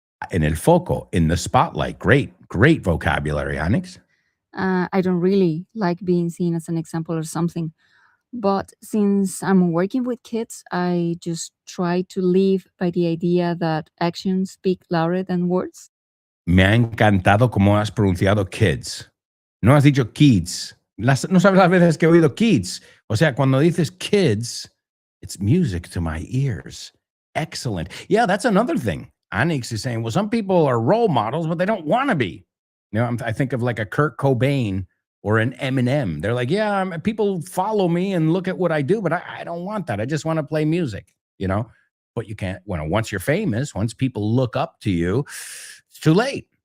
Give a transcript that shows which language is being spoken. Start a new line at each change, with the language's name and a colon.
Spanish: En el foco,
English: in the spotlight. Great vocabulary, Anix. I don't really like being seen as an example or something. But since I'm working with kids, I just try to live by the idea that actions speak louder than words.
Spanish: Me ha encantado cómo has pronunciado kids. No has dicho kids. No sabes las veces que he oído kids. O sea, cuando dices
English: kids, it's music to my ears. Excellent. Yeah, that's another thing. Anix is saying, well, some people are role models, but they don't want to be. I think of like a Kurt Cobain or an Eminem. They're like, yeah, people follow me and look at what I do, but I don't want that. I just want to play music, But you can't, once you're famous, once people look up to you, it's too late.